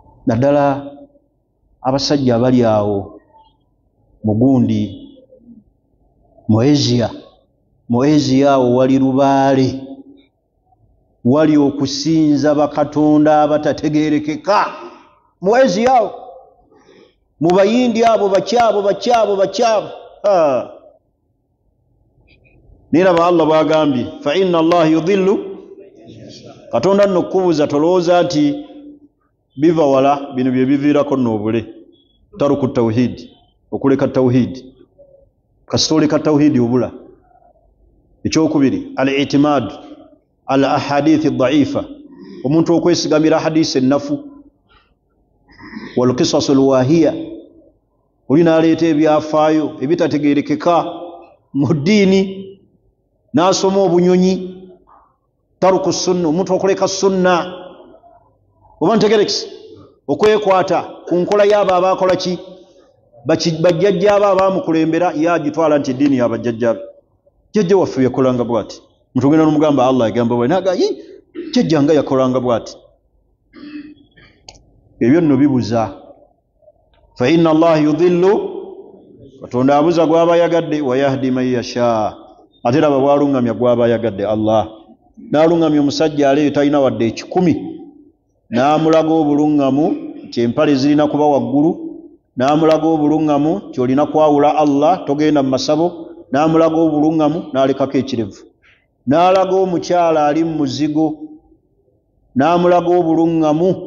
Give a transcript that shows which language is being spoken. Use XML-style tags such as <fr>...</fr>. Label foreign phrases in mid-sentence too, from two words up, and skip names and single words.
<lg>naddala abasajja abali awo mugundi mu Asia wali lubaale, wali okusinza bakatonda abatategeerekeka. Mu Asia mu Bayindi abo bakyabo niraba Allah bwagambye</lg> <ar>فإن الله يضل,</ar> <lg>katonda nno kubuza tolowooza nti biva wala bino bye biviirako n'obule.</lg> <ar>ترك التوحيد,</ar> <lg>okuleka tawhid, kasitoleka tawhid obula.</lg> <ar>Ekyokubiri الاعتماد على الأحاديث الضعيفة,</ar> <lg>omuntu okwesigamira hadisi ennafu,</lg> <ar>والقصص الواهية,</ar> <lg>olina aleeta ebyafaayo ebitategeerekeka mu ddiini n'asoma obunyonyi.</lg> <ar>ترك السنة,</ar> <lg>omuntu okuleka sunna. Oba ntegerekese okwekwata ku nkola y'abo abakola ki, bajjajja abo abaamukulembera yagitwala nti eddiini y'abajjajja be. Jjajja waffe yakolanga bw'ati, mutugenda n'omugamba Allah yagamba bwe, naga jjajja nga yakolanga bw'ati. Ebyo nno bibuza.</lg> <ar>فإن الله يضل,</ar> <lg>katonda abuza gw'aba yagadde,</lg> <ar>ويهدي من يشاء,</ar> <lg>ate raba bw'aluŋŋamya gw'aba yagadde. Allah n'aluŋŋamya omusajja aleeyo talina wadde ekikumi, n'amulaga obuluŋŋamu nti empale zirina kuba waggulu, n'amulaga obuluŋŋamu nti olina kwawula Allah, togenda mu masabo, n'amulaga obuluŋŋamu n'alekako ekirevu, n'alaga omukyala ali mu muzigo, n'amulaga obuluŋŋamu</lg>